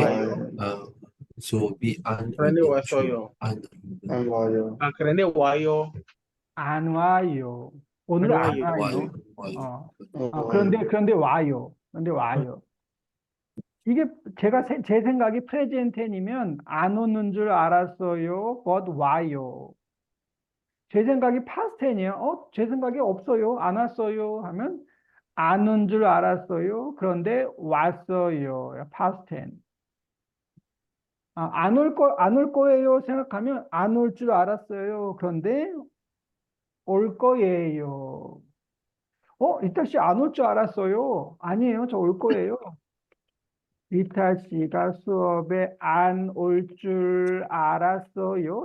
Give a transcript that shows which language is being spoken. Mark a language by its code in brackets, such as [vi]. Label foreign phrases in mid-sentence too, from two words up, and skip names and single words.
[ko] 와요. 수업이 안 그런데 오는 왔어요. 줄 안 와요. 그런데 와요. 안 와요. 오늘 안 와요. 와요. 와요. 그런데 와요. 그런데 와요. 이게 제 생각이 [en] present tense [ko] 이면 안 오는 줄 알았어요. but 와요. 제 생각이 [en] past tense [ko] 예요. 제 생각이 없어요. 안 왔어요. 하면 안 온 줄 알았어요. 그런데 왔어요. [en] past tense. [ko] 안 올 거예요. 생각하면 안 올 줄 알았어요. 그런데 올 거예요. 리타 씨 안 올 줄 알았어요. 아니에요. 저 올 거예요. 리타 씨가 수업에 안 올 줄 알았어요.